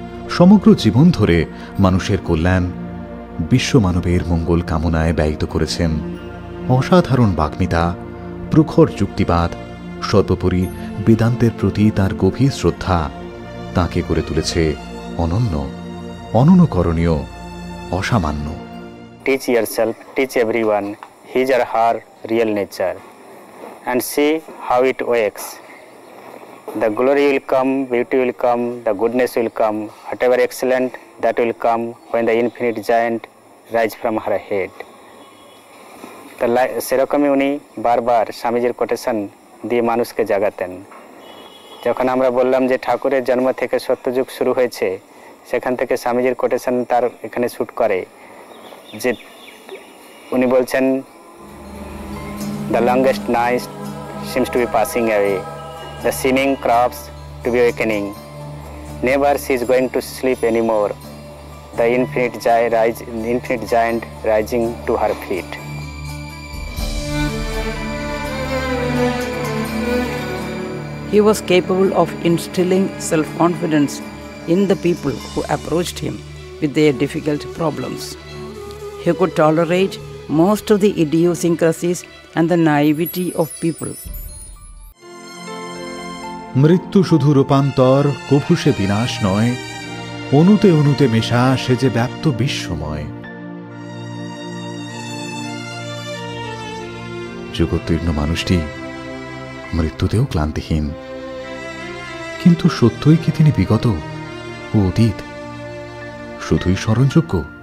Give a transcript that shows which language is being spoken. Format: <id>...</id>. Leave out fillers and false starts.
<bn>সমগ্র জীবন ধরে মানুষের কল্যাণ, বিশ্ব মানবের মঙ্গল কামনায় ব্যয়িত করেছেন। অসাধারণ বাগ্মিতা, প্রখর যুক্তিবাদ সর্বোপরি বেদান্তের প্রতি তার গভীর শ্রদ্ধা তাকে করে তুলেছে অনন্য, অননুকরণীয়, অসামান্য।</bn> <en>Teach yourself, teach everyone his or her real nature and see how it works. The glory will come, beauty will come, the goodness will come, whatever excellent that will come when the infinite giant rise from her head.</en> <bn>সেরকমই উনি বারবার স্বামীজির quotation দিয়ে মানুষকে জাগাতেন। যখন আমরা বললাম যে ঠাকুরের জন্ম থেকে সত্যযুগ শুরু হয়েছে, সেখান থেকে স্বামীজির কোটেশন তার এখানে শ্যুট করে, যে উনি বলছেন</bn> <en>The longest night seems to be passing away, the seeming crafts to be awakening, never sea is going to sleep anymore, the infinite giant rising to her feet. He was capable of instilling self-confidence in the people who approached him with their difficult problems. He could tolerate most of the idiosyncrasies and the naivety of people.</en> <bn>মৃত্যু শুধু রূপান্তর, কভু সে বিনাশ নয়, অনুতে অনুতে মেশা সে যে ব্যাপ্ত বিশ্বময়। যুগোত্তীর্ণ মানুষটি মৃত্যুতেও ক্লান্তিহীন, কিন্তু সত্যই কি তিনি বিগত ও অতীত শুধুই স্মরণযোগ্য?</bn>